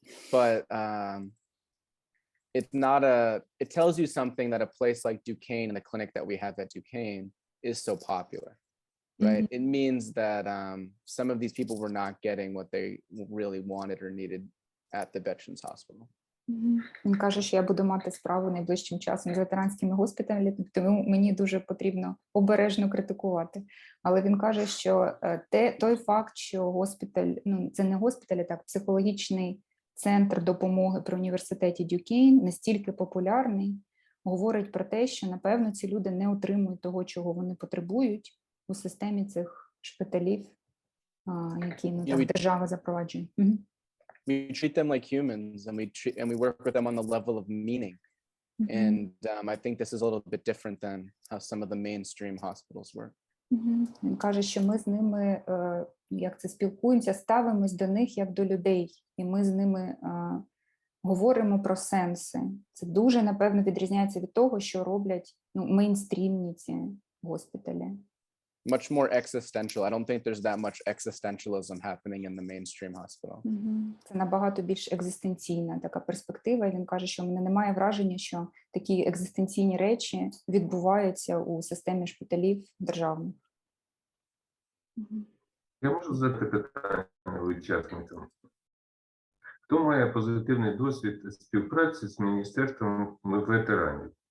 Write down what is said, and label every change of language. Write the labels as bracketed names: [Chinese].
[English] But it's not it tells you something that a place like Duquesne and the clinic that we have at Duquesne is so popular, right? It means that some of these people were not getting what they really wanted or needed at the veterans hospital. [Ukrainian] Він каже, що я буду мати справу найближчим часом з ветеранськими госпіталями, тому мені дуже потрібно обережно критикувати. Але він каже, що той факт, що госпіталь, це не госпіталь, а так, психологічний центр допомоги при університеті Duquesne настільки популярний, говорить про те, що, напевно, ці люди не отримують того, чого вони потребують у системі цих шпиталів, які держава запроваджує. [English] We treat them like humans, and we work with them on the level of meaning. And I think this is a little bit different than how some of the mainstream hospitals work. [Ukrainian] Він каже, що ми з ними, як це спілкуємося, ставимось до них як до людей, і ми з ними говоримо про сенси. Це дуже, напевно, відрізняється від того, що роблять мейнстрімні ці госпіталі. [English] Much more existential. I don't think there's that much existentialism happening in the mainstream hospital. [Ukrainian] Це набагато більш екзистенційна така перспектива. І він каже, що в мене немає враження, що такі екзистенційні речі відбуваються у системі шпиталів державних. Я можу задати питання учасникам. Хто має позитивний досвід співпраці з Міністерством ветеранів?